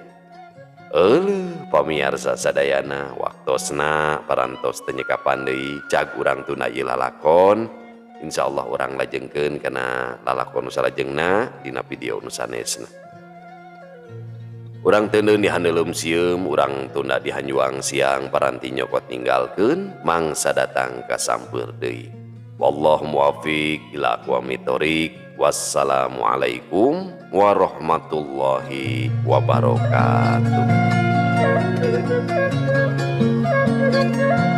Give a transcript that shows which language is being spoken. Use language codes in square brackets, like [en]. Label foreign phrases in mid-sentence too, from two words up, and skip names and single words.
[su] Pamirsa sadayana waktosna parantos teu nyekapan deui cag urang tuna ieu lalakon. Insyaallah urang lajengkeun kana lalakon nu salajengna dina video nu sanesna. Urang teundeun dihandelem sieum, urang tunda dihanjuang siang paranti nyokot ninggalkeun mangsa datang ka sampeur deui. [ar] والله الموفق إلى أقوم الطريق. والسلام عليكم ورحمة الله وبركاته.